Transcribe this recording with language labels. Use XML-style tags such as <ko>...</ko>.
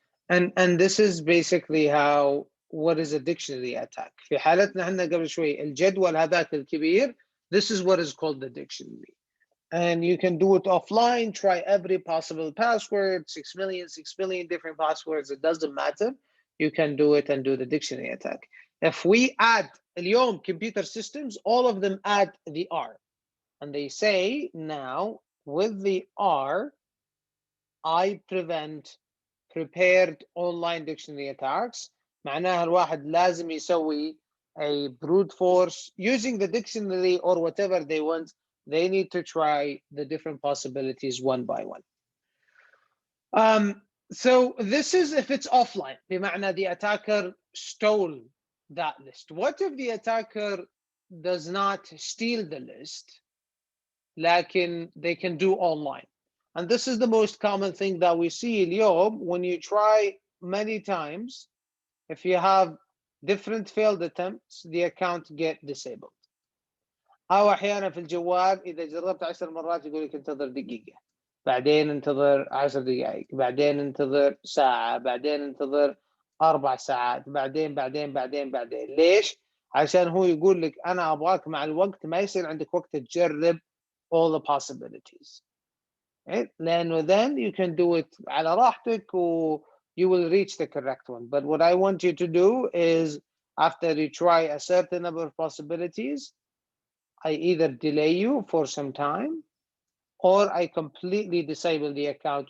<en>And this is basically how, what is a dictionary attack.</en> <ar>في حالتنا احنا قبل شوي الجدول هذاك الكبير,</ar> <en>this is what is called the dictionary. And you can do it offline, try every possible password, 6 million different passwords, it doesn't matter. You can do it and do the dictionary attack. If we add</en> <ar>اليوم</ar> <en>computer systems, all of them add the R. And they say now with the R, I prevent prepared online dictionary attacks.</en> <ar>معناها الواحد لازم يسوي</ar> <en>a brute force using the dictionary or whatever they want. They need to try the different possibilities one by one. So this is if it's offline.</en> <ar>بمعنى</ar> <en>the attacker stole that list. What if the attacker does not steal the list,</en> <ar>لكن</ar> <en>they can do online? And this is the most common thing that we see</en> <ar>اليوم.</ar> <en>When you try many times, if you have different failed attempts, the account get disabled.</en> <ar>أو أحيانا في الجوال إذا جربت 10 مرات يقول لك انتظر دقيقة, بعدين انتظر 10 دقائق, بعدين انتظر ساعة, بعدين انتظر 4 ساعات, بعدين. ليش؟ عشان هو يقول لك أنا أبغاك مع الوقت ما يصير عندك وقت تجرب</ar> <en>all the possibilities. Right?</en> <ar>لأنه</ar> <en>then you can do it</en> <ar>على راحتك و</ar> <en>you will reach the correct one. But what I want you to do is after you try a certain number of possibilities, I either delay you for some time or I completely disable the account.</en>